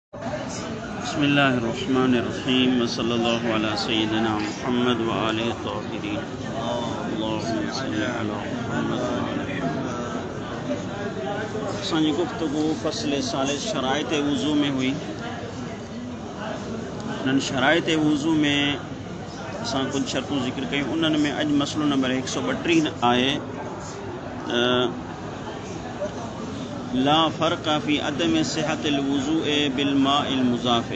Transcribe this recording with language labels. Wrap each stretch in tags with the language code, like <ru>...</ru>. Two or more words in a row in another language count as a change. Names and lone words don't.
<ar>بسم الله الرحمن الرحيم صلى الله على سيدنا محمد وآله طاهرين اللهم صل على محمد وآل محمد.</ar> <sd>असांजी गुफ्तगू फ़स्ल सालिस शराइत वुज़ू में हुई। उन्हनि शराइत वुज़ू में असां कुछ शर्तूं ज़िक्र कयूं। उन्हनि में अॼु मसलो नंबर 132 आहे</sd> <ar>لا فرق في عدم صحة الوضوء بالماء المضاف.</ar>